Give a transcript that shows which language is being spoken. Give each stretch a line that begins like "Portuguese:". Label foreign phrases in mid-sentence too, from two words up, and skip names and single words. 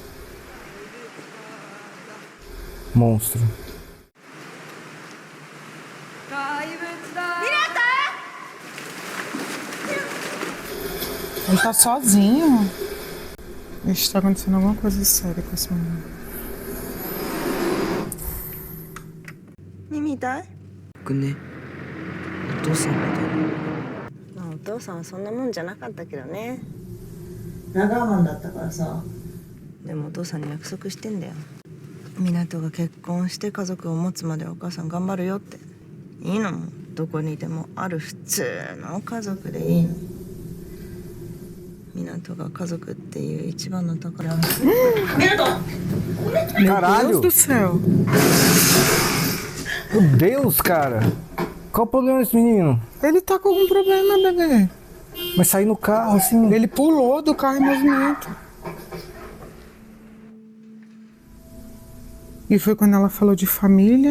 Portuguese: Monstro. Ele tá sozinho. Ixi, tá acontecendo alguma coisa séria com esse menino.
Japanese: 耳痛い？僕ね、お父さんみたいな。まあお父さんはそんなもんじゃなかったけどね。ラガーマンだったからさ。でもお父さんに約束してんだよ。湊が結婚して家族を持つまではお母さん頑張るよって。いいの？どこにいてもある普通の家族でいいの。湊が家族っていう一番の宝。
Portuguese: Meu Caralho! Deus do céu. Meu Deus, cara! Qual o problema desse menino? Ele tá com algum problema, bebê. Mas sair no carro, assim... Ele pulou do carro em movimento. E foi quando ela falou de família.